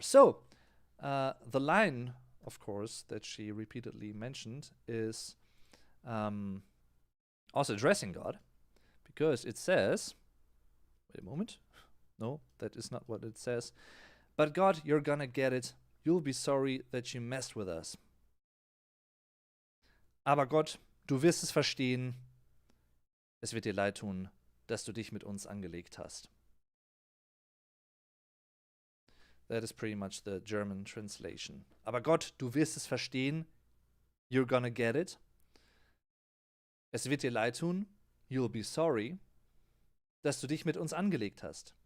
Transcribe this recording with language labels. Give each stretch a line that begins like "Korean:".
English: So, the line, of course, that she repeatedly mentioned is also addressing God, because it says, wait a moment, no, that is not what it says. But God, you're gonna get it. You'll be sorry that you messed with us.
German: Aber Gott, du wirst es verstehen. Es wird dir leid tun, dass du dich mit uns angelegt hast.
English: That is pretty much the German translation.
German: Aber Gott, du wirst es verstehen.
English: You're gonna get it.
German: Es wird dir leid tun.
English: You'll be sorry,
German: dass du dich mit uns angelegt hast.